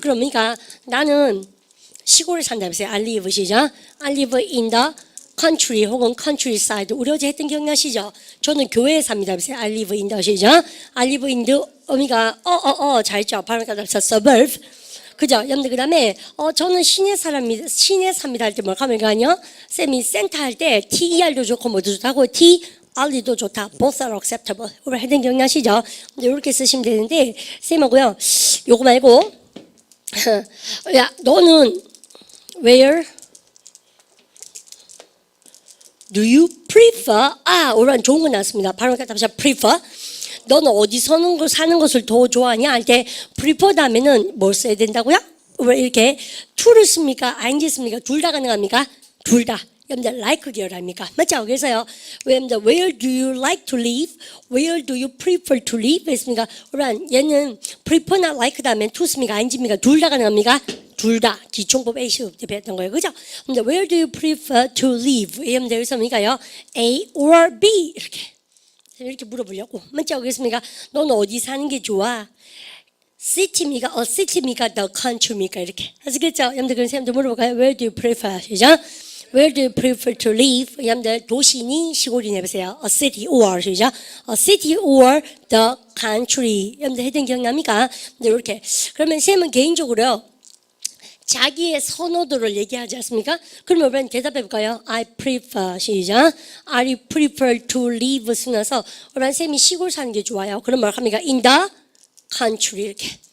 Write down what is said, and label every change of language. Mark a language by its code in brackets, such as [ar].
[ko] 그러니까 나는 시골에 산다. [en] 보세요. I live [ko] 시작. [en] I live in the country 혹은 countryside. [ko] 우리 어제 했던 기억나시죠? 저는 교회에 삽니다. I live in the 시죠? I live in the 잘했죠? 바로 가서 suburb. 그죠? 여러분들 그 다음에 저는 시내 사람입니다. 시내 삽니다 할 때 뭘 하면 가요? 쌤이 센터 할 때 TER도 좋고 뭐도 좋다고 TR도 좋다. [en] Both are acceptable. [ko] 우리 했던 기억나시죠? 이렇게 쓰시면 되는데 쌤하고요. 요거 말고 야 너는 [en] where Do you prefer? [ko] 오늘 좋은 거 나왔습니다. 바로 갖다 보자. prefer. 너는 어디 사는 것을 더 좋아하냐? 할 때 prefer 다음에는 뭘 써야 된다고요? 왜 이렇게 to를 씁니까? ing 씁니까? 둘 다 가능합니까? 둘 다. 여러분들 like 계열합니까? 맞죠? 그래서요. [en] Where do you like to live? Where do you prefer to live? [ko] 했습니까? 그러면 얘는 prefer나 like 다음에 to 씁니까? ing입니까? 둘 다 가능합니까? 둘 다 기총법 A 시험 때 배웠던 거예요. 그죠? [en] 근데 where do you prefer to live? [ko] 여러분들 여기서 뭡니까요? A or B 이렇게 물어보려고. 맞죠? 그렇습니까? 너는 어디 사는 게 좋아? city입니까? city입니까? the country입니까? 이렇게. 아시겠죠? 여러분들 그런 사람들 물어볼까요? [en] Where do you prefer? [ko] 시작. [en] Where do you prefer to live? [ko] 여러분들 도시니 시골이니 해보세요. [en] A city or [ko] 시작. [en] A city or the country. [ko] 여러분들 했던 기억납니까? 이렇게. 그러면 쌤은 개인적으로요. 자기의 선호도를 얘기하지 않습니까? 그러면 우리는 대답해 볼까요? [en] I prefer, [ko] 시작. [en] I prefer to live [ko] 쓰면서 우리는 쌤이 시골 사는 게 좋아요. 그럼 뭘 합니까? [en] In the country [ko] 이렇게.